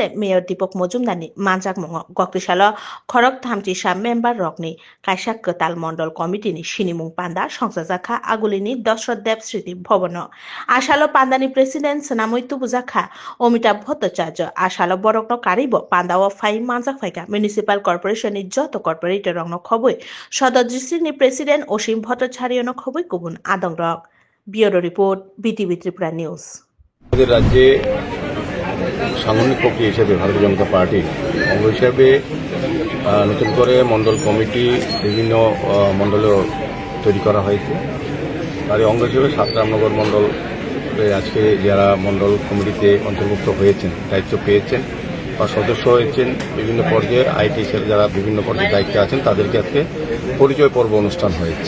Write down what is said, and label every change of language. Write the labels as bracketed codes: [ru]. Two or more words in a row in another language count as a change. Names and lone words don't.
[trp] मेयर दीपक मजुमदारनि मानजाक मुङाव कक्तिशाल खरक तामचिसा मेम्बार रकनि काइसा कताल मण्डल कमिटिनि सिनिमुं पान्दा संस्थाजाखा आगुलिनि दशरथ देव स्मृति भवन आशालो पान्दानी प्रेसिडेंट सनामयतु बुजाखा अमिताभ भट्टाचार्य आशालो बरकनो कारिब पान्दाव फाइ मानजाक फाइका म्युनिसिपल कर्पोरेशननि जत कर्पोरेटर रंगनो खबै सदर डिस्ट्रिक्टनि प्रेसिडेंट असीम भट्टाचार्यनो खबै गुबुन आदं रक। [bn] ব্যুরো রিপোর্ট বিটিভি ত্রিপুরা নিউজ। আমাদের রাজ্যে সাংগঠনিক প্রক্রিয়া হিসেবে ভারতীয় জনতা পার্টি অঙ্গ হিসেবে নতুন করে মণ্ডল কমিটি বিভিন্ন মণ্ডলে তৈরি করা হয়েছে। তার অঙ্গ হিসেবে 7 রামনগর মণ্ডল আজকে যারা মণ্ডল কমিটিতে অন্তর্ভুক্ত হয়েছেন, দায়িত্ব পেয়েছেন বা সদস্য হয়েছেন বিভিন্ন পর্যায়ে আইটি সেল যারা বিভিন্ন পর্যায়ে দায়িত্বে আছেন তাদেরকে আজকে পরিচয় পর্ব অনুষ্ঠান হয়েছে।